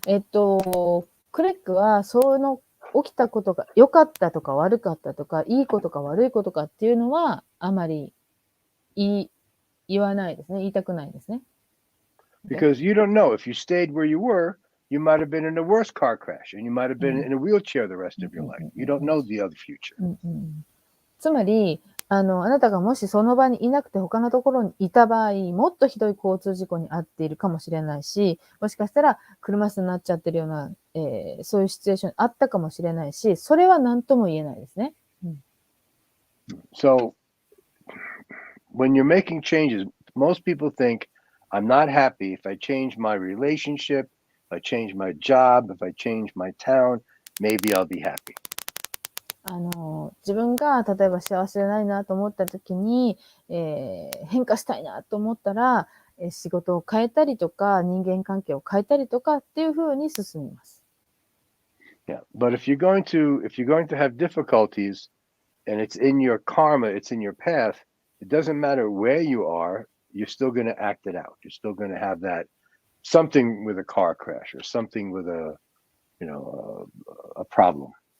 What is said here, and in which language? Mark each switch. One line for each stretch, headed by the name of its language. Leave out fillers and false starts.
Japanese: クレッグはその起きたことが良かったとか悪かったとかいいことか悪いことかっていうのはあまり言わないですね。言いたくないですね。
English: Because you don't know if you stayed where you were, you might have been in a worse car crash and you might have been in a wheelchair the rest of your life. You don't know the other future.
Japanese: つまりあなたがもしその場にいなくて他のところにいた場合、もっとひどい交通事故に遭っているかもしれないし、もしかしたら車椅子になっちゃってるような、そういうシチュエーションあったかもしれないし、それは何とも言えないですね。
English: So, when you're making changes, most people think, I'm not happy if I change my relationship, if I change my job, if I change my town, maybe I'll be happy.
Japanese: 自分が例えば幸せじゃないなと思った時に、変化したいなと思ったら、仕事を変えたりとか人間関係を変えたりとかっていう風に進みます。
English: Yeah, but if you're going to have difficulties and it's in your karma, it's in your path, it doesn't matter where you are, you're still going to act it out. You're still going to have that something with a car crash or something with a problem.